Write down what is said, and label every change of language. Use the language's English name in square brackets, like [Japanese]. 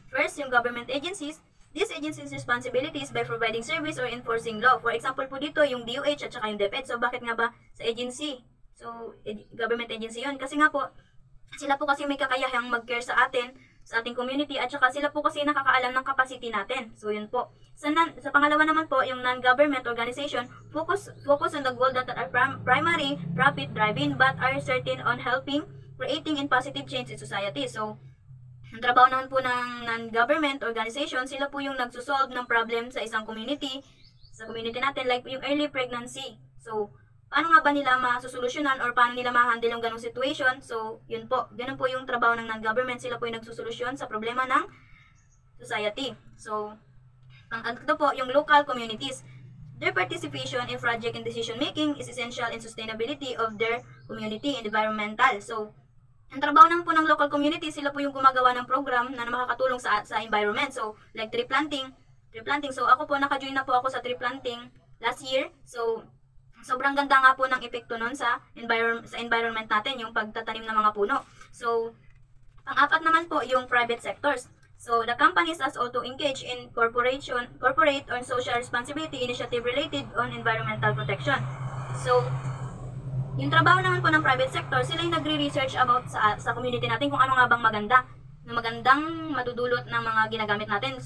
[English] First, yung government agencies. These agencies' responsibilities by providing service or enforcing law. [Filipino] For example po dito, yung DOH at saka yung DepEd. So, bakit nga ba sa agency? So, government agency yun. Kasi nga po, sila po kasi may kakayahang mag-care sa atin, sa ating community, at saka sila po kasi nakakaalam ng capacity natin. So, yun po. Sa pangalawa naman po, [English] yung non-government organization, focus on the goal that are primary profit driving but are certain on helping, creating, and positive change in society. [Filipino] So, ang trabaho naman po ng non-government organization, sila po yung nagsusolve ng problem sa isang community, sa community natin, like yung early pregnancy. So, paano nga ba nila masusolusyonan or paano nila ma-handle yung ganong situation? So, yun po. Ganun po yung trabaho ng non-government. Sila po yung nagsusolusyon sa problema ng society. So, ito po, yung local communities. [English] Their participation in project and decision making is essential in sustainability of their community and environmental. [Filipino] So, ang trabaho naman po ng local community, sila po yung gumagawa ng program na makakatulong sa environment. So, like tree planting. So, ako po, naka-join na po ako sa tree planting last year. So, sobrang ganda nga po ng epekto nun sa environment natin, yung pagtatanim ng mga puno. So, pang-apat naman po yung private sectors. [English] So, the companies as also engage in corporate or social responsibility initiative related on environmental protection. [Filipino] So, yung trabaho naman po ng private sector, sila yung nagre-research about sa community natin kung ano nga bang magandang madudulot ng mga ginagamit natin.